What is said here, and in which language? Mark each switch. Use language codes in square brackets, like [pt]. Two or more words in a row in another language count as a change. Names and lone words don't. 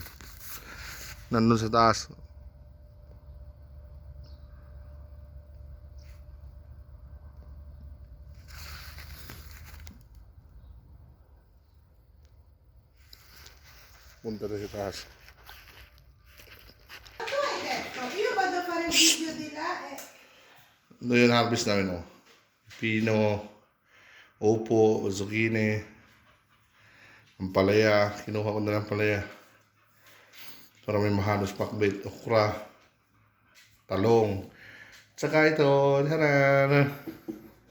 [tl] Nandun sa taas. Punta na sa taas. [it] Io vado a fare il video di là e... [tl] Ito yung harvest namin, oh. Pino, upo, zucchini, ang palaya. Kinuha ko na ng palaya. Para may mahalos pakbet, okra, talong. Tsaka ito, haran.